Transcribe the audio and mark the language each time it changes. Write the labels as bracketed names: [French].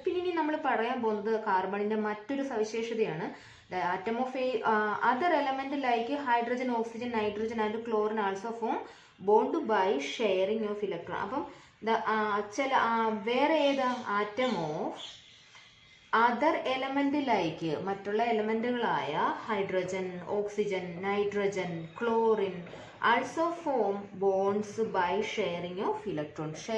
[Malayalam] പിന്നെ ഇനി നമ്മൾ പറയാൻ പോകുന്നത് കാർബണിന്റെ മറ്റൊരു സവിശേഷതയാണ്. [English] The atom of other element like hydrogen, oxygen, nitrogen and chlorine also form bond by sharing of electron. അപ്പം ചില വേറെ ഏത് atom of other element like മറ്റുള്ള എലമെന്റുകളായ hydrogen, oxygen, nitrogen, chlorine also form bonds by sharing of electron.